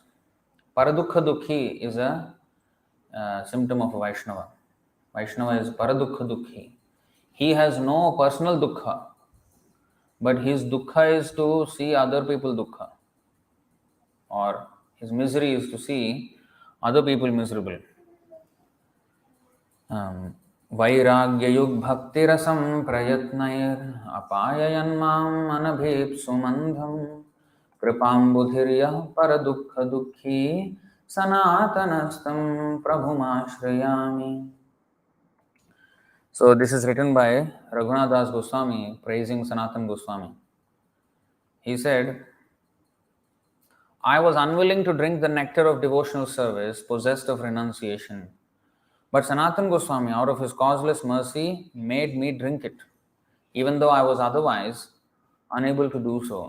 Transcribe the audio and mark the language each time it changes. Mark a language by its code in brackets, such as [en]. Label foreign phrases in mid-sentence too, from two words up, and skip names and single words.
[sa] Paradukha dukhi [en] is a symptom of a Vaishnava. Vaishnava is [sa] paradukha dukhi. [en] He has no personal dukkha, but his dukkha is to see other people dukkha, or his misery is to see other people miserable. [sa] Vairagyayug bhaktirasam prayatnair apayayanmam anabhepsumandham kripambudhirya paradukha dukhi sanatanastam prabhumashrayami. [en] So this is written by Raghunath Das Goswami praising Sanatan Goswami. He said, I was unwilling to drink the nectar of devotional service, possessed of renunciation. But Sanatan Goswami, out of his causeless mercy, made me drink it, even though I was otherwise unable to do so.